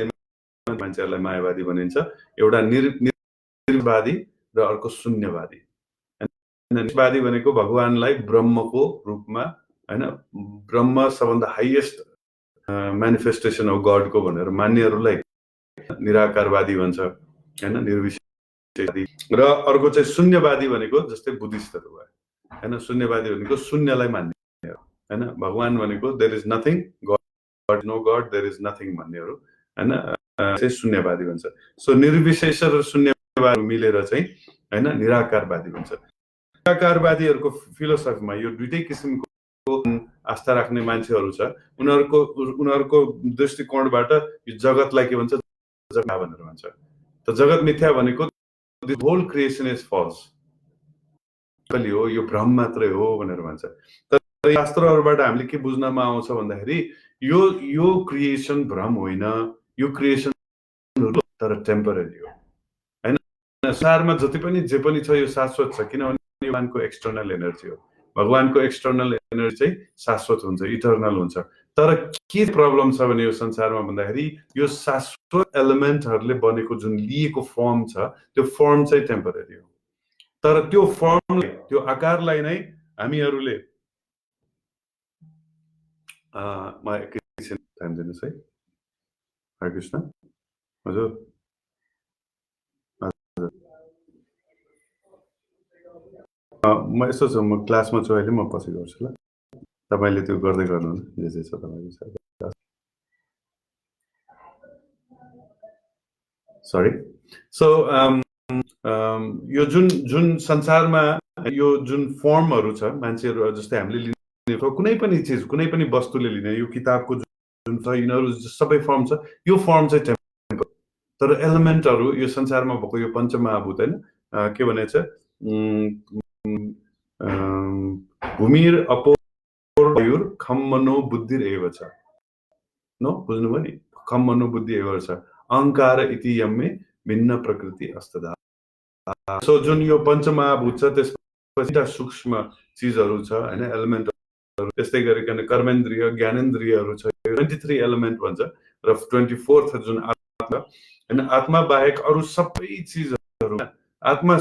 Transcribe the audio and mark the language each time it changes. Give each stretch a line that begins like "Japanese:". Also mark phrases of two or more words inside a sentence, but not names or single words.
Nepali: मान्छेहरुलाई मायावादी भनिन्छ एउटा निर्वादी र अर्को शून्यवादी निर्वादी भनेको भगवानलाई ब्रह्मको रूपमा हैन ब्रह्म सबभन्दा हाईएस्ट
English: manifestation of God
Nepali: भनेर मान्नेहरुलाई निराकारवादी भन्छ हैन निर्विशेषवादी र अर्को चाहिँ शून्यवादी भनेको जस्तै बुद्धिस्टहरु भयो हैन शून्यवादी भनेको शून्यलाई मान्ने हैन भगवान भनेको
English: there is nothing God no God there is nothing
Nepali: भन्नेहरु हैन चाहिँ शून्यवादी भन्छ सो निर्विशेष र शून्यवादी मिलेर चाहिँ हैन निराकारवादी भन्छ निराकारवादीहरुको फिलोसफीमा यो दुईटै किसिमको आस्था राख्ने मान्छेहरू छ उनीहरूको दृष्टिकोणबाट यो जगतलाई के भन्छ जगत भनेर भन्छ त जगत मिथ्या भनेको
English: the whole creation is false
Nepali: कलि हो यो भ्रम मात्रै हो भनेर भन्छ तर शास्त्रहरूबाट हामीले के बुझ्नमा आउँछ भन्दाखेरि यो क्रिएसन भ्रम होइन यो क्रिएसन तर टेम्परेरी हो हैन संसारमा जति पनि जे पनि छ यो शाश्वत छ किनभने भगवानको
English: external energy
Nepali: हो भगवानको
English: external energy
Nepali: चाहिँ शाश्वत हुन्छ इटर्नल हुन्छ तर के प्रब्लम छ भने यो संसारमा भन्दाखेरि यो शाश्वत एलिमेन्टहरुले बनेको जुन लिएको फर्म छ त्यो फर्म चाहिँ टेम्परेरी हो तर त्यो फर्म त्यो आकारलाई नै हामीहरुले म एकैछिन टाइम दिनुस् है हरे कृष्ण हजुर म यसो छु म क्लासमा छु अहिले म पछि गर्छु ल तपाईले त्यो गर्दै गर्नु न जे छ तपाईको
English: sorry so
Nepali: यो जुन संसारमा यो जुन फर्महरु छ मान्छेहरु जस्तै हामीले लिने कुनै पनि चीज कुनै पनि वस्तुले लिने यो किताबको जुन छ यिनीहरु सबै फर्म छ यो फर्म चाहिँ टेम्परेरी तर एलिमेन्टहरु यो संसारमा भएको यो पञ्चमहाभूत हैन के भनेछ
Sanskrit: भूमिर अपोर खम मनो बुद्धिर एव छ
Nepali: नो बुझ्नुभयो नि
Sanskrit: खम मनो बुद्धि एव छ अहंकार इति यम्मे भिन्न प्रकृति अस्तदा
Nepali: सो जुन यो पञ्चमहाभूत छ त्यसपछि सूक्ष्म चीजहरु छ हैन एलिमेन्टहरु त्यस्तै गरिकन कर्मेन्द्रिय ज्ञानेन्द्रियहरु छ 23 एलिमेन्ट भन्छ र 24th जुन आत्मा हैन आत्मा बाहेक अरु सबै चीजहरु आत्मा